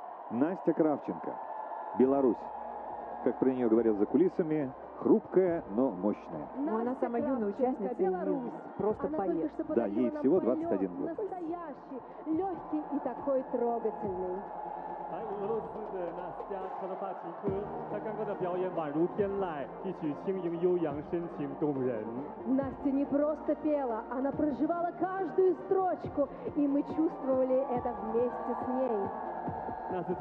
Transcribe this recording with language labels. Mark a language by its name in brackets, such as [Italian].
[Russian] Настя Кравченко, Беларусь. Как про нее говорят за кулисами, хрупкая, но мощная. Но она самая юная участница, Беларусь. Просто она поет. Да, ей всего 21 год. Настоящий, легкий и такой трогательный. [Chinese] 俄罗斯的娜斯亚科罗帕奇科，她刚刚的表演宛如天籁，一曲轻盈悠扬，深情动人。 [Russian] Настя не просто пела, она проживала каждую строчку, и мы чувствовали это вместе с ней.